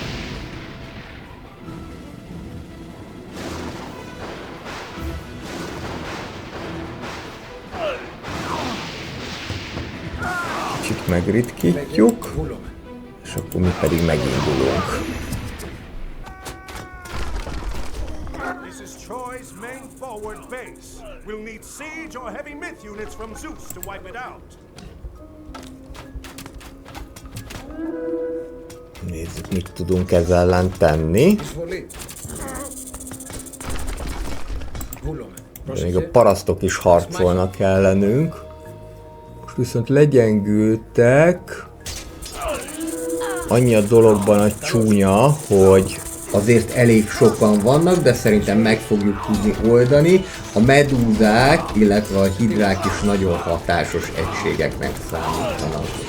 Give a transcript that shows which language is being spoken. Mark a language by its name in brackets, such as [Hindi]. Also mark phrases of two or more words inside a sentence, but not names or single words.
[Hungarian] Kicsit megritkítjuk, és akkor mi pedig megindulunk. [English] Troy's main forward base. We'll need siege or heavy myth units from Zeus to wipe it out. [Hungarian] Nézzük, mit tudunk ezzel ellen tenni. [Greek] Εισβολή. Βούλομαι. [Hungarian] De még a [Greek] Πρόσεχε. [Hungarian] parasztok is harcolnak ellenünk. Most viszont legyengültek. Annyi a dologban a csúnya, hogy azért elég sokan vannak, de szerintem meg fogjuk tudni oldani. A medúzák, illetve a hidrák is nagyon hatásos egységeknek számítanak.